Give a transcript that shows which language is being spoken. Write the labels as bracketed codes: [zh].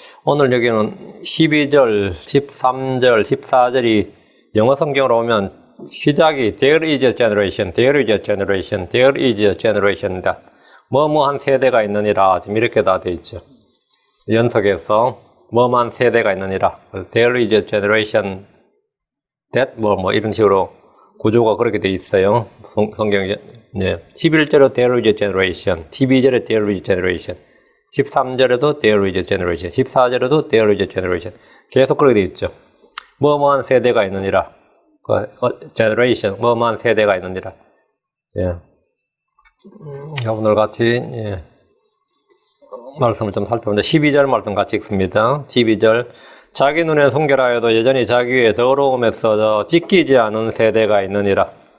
[ko] 오늘 여기는 12절, 13절, 14절이 영어 성경으로 오면 시작이 [en] There is a generation, [ko] there is a generation, there is a generation이다. 뭐뭐한 세대가 있느니라. 지금 이렇게 다 되어 있죠. 연속해서 뭐뭐한 세대가 있느니라. [en] There is a generation that [ko] 뭐 이런 식으로 구조가 그렇게 되어 있어요. 성경에. 네. [en] 11절에 There is a generation, 12절에 There is a generation, 13절에도 There is a generation, 14절에도 There is a generation. [ko] 계속 그렇게 되어 있죠. 뭐뭐한 세대가 있느니라. generation, 뭐뭐한 세대가 있느니라. 예. 오늘 같이 말씀을 좀 살펴보는데 12절 말씀 같이 읽습니다. 12절. 자기 눈에 순결하여도 여전히 자기의 더러움에서 찢기지 않은 세대가 있느니라.